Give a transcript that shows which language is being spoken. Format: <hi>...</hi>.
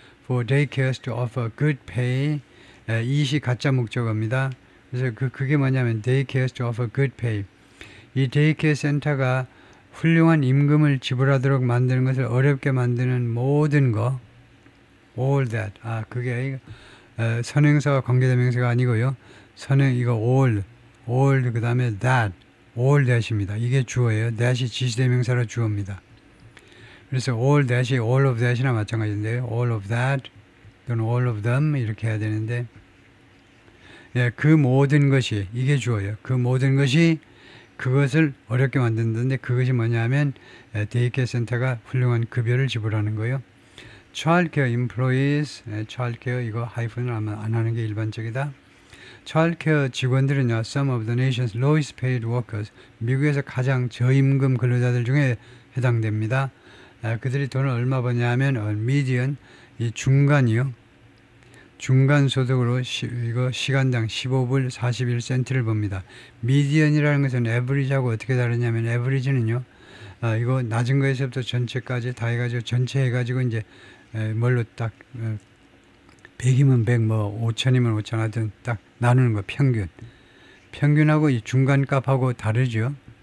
<en>For daycares to offer good pay,</en> <ko>이시 가짜 목적어입니다. 그래서 그게 뭐냐면</ko> <en>daycares to offer good pay.</en> <ko>이 데이케어 센터가 훌륭한 임금을 지불하도록 만드는 것을 어렵게 만드는 모든 거, all that. 그게 선행사와 관계대명사가 아니고요. 이거 all 그 다음에 that, all that입니다. 이게 주어예요. that이 지시대명사로 주어입니다. 그래서 all that이 all of that이나 마찬가지인데요. all of that 또는 all of them 이렇게 해야 되는데, 그 모든 것이, 이게 주어요. 그 모든 것이 그것을 어렵게 만든다는데, 그것이 뭐냐면 데이케어 센터가 훌륭한 급여를 지불하는 거예요. childcare employees, childcare 이거 하이픈을 안 하는 게 일반적이다. childcare 직원들은요,</ko> <en>some of the nation's lowest paid workers,</en> <ko>미국에서 가장 저임금 근로자들 중에 해당됩니다. 그들이 돈을 얼마 버냐면 median, 이 중간이요. 중간 소득으로 이거 시간당 15불 41센트를 법니다. 미디언이라는 것은 에버리지하고 어떻게 다르냐면, 에버리지는요, 이거 낮은 거에서부터 전체까지 다 해가지고 전체 해가지고 이제 뭘로 딱 100이면 100, 뭐 5천이면 5천 하여튼 딱 나누는 거, 평균하고 이 중간값하고 다르죠.</ko>